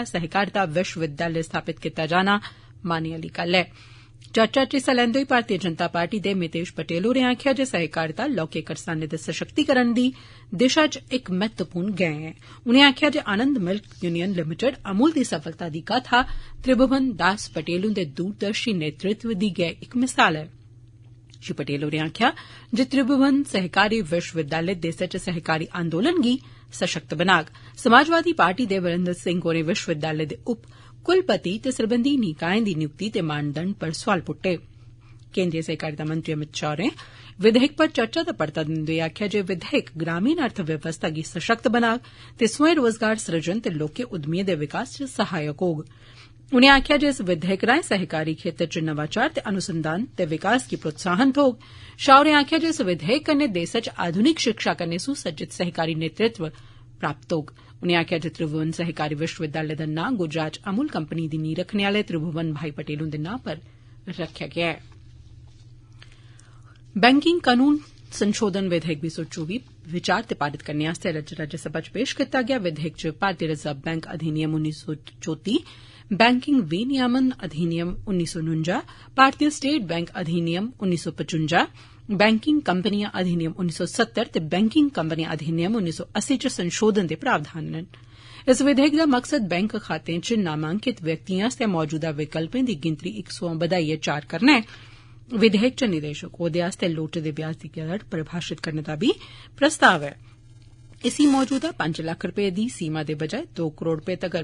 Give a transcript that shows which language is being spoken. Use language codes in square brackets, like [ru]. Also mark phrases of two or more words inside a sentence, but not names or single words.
[doi] सहकारिता विश्वविद्यालय स्थापित कीता जाना माने आली गल्ल ऐ चर्चा च हिस्सा लैंदे होई भारतीय जनता पार्टी दे मितेश पटेल होरें आखेआ जे सहकारिता लौह्के करसानें दे सशक्तिकरण दी दिशा च इक महत्वपूर्ण गैं ऐ उनें आखेआ जे आनंद मिल्क यूनियन लिमिटेड अमूल दी सफलता दी गाथा त्रिभुवन दास पटेल हुंदे दूरदर्शी नेतृत्व दी गै इक मिसाल ऐ श्री पटेल होरें आखेआ जे त्रिभुवन सहकारी विश्वविद्यालय देसै च सहकारी आंदोलन गी सशक्त बनाग समाजवादी पार्टी दे वीरेंद्र सिंह होरें विश्वविद्यालय दे उप कुलपति ते सरबंधी निकाएं दी नियुक्ति ते मानदंड पर सोआल पुट्टे केंद्रीय सहकारिता मंत्री अमित शाह होरें विधेयक पर चर्चा दा परता दिंदे होई आखेआ जे विधेयक ग्रामीण अर्थव्यवस्था गी सशक्त बनाग ते स्वयं रोजगार सृजन ते लौह्के उद्यमिएं दे विकास च सहायक होग उनें आखेआ जे इस विधेयक राएं सहकारी खेतर च नवाचार ते अनुसंधान ते विकास गी प्रोत्साहन थ्होग शाह होरें आखेआ जे इस विधेयक कन्नै देसै च आधुनिक शिक्षा कन्नै सुसज्जित सहकारी नेतृत्व प्राप्त होग उनें आखेआ जे त्रिभुवन सहकारी विश्वविद्यालय दा नां गुजरात च अमूल कंपनी दी नींह रक्खने आले त्रिभुवन भाई पटेल हुंदे नां पर रखेआ गेआ ऐ बैंकिंग कानून संशोधन विधेयक 2024 विचार ते पारित करने आस्तै राज्यसभा च पेश कीता गेआ विधेयक च भारतीय रिजर्व बैंक अधिनियम 1934 बैंकिंग विनियमन अधिनियम 1949 भारतीय स्टेट बैंक अधिनियम 1955 बैंकिंग कंपनियां अधिनियम 1970 ते बैंकिंग कंपनियां अधिनियम 1980 च संशोधन दे प्रावधान न इस विधेयक दा मकसद बैंक खातें च नामांकित व्यक्तिएं आस्तै मौजूदा विकल्पें दी गिनतरी 100 बधाइयै 4 करना ऐ विधेयक च निदेशक ओह्दे आस्तै लोड़चदे ब्याज दी दर परिभाषित करने दा बी प्रस्ताव ऐ इसी मौजूदा 5 लाख रपे दी सीमा दे बजाय 2 करोड़ रपे तगर